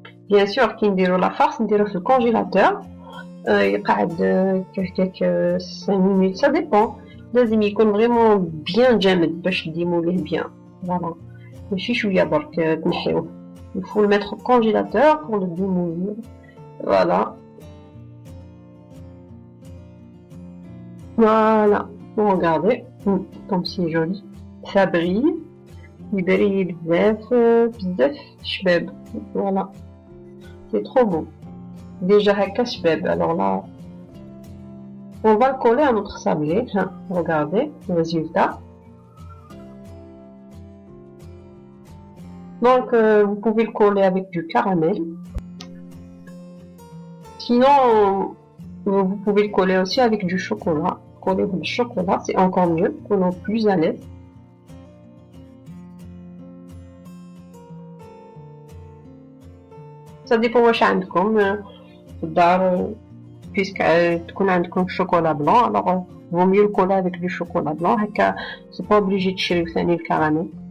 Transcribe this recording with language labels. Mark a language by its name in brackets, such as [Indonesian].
[French] Bien sûr, كي نديرو la farce, نديرو في الكونجيلاتور, يقعد quelques 5 minutes, ça dépend. [Arabic] لازم يكون vraiment bien جامد باش ديموليه bien. Voilà. ماشي شوية برك تنحيوه. [French] Il faut le mettre au congélateur pour le démoulir. Voilà. Voilà. Regardez, comme c'est joli. Ça brille. يبري بزاف بزاف شباب. Voilà. C'est trop beau. [Arabic] Déjà هكا شباب. [French] Alors là, on va le coller à notre sablé. Regardez le résultat. Donc, vous pouvez le coller avec du caramel. Sinon, vous pouvez le coller aussi avec du chocolat. Coller le chocolat, c'est encore mieux, qu'on est plus à l'aise. [Arabic] Ça dépend واش عندكم في الدار. [French] Puisque تكون عندكم chocolat blanc, alors vaut mieux le coller avec du chocolat blanc. [Arabic] هكا c'est pas obligé de تشري ثاني الكراميل.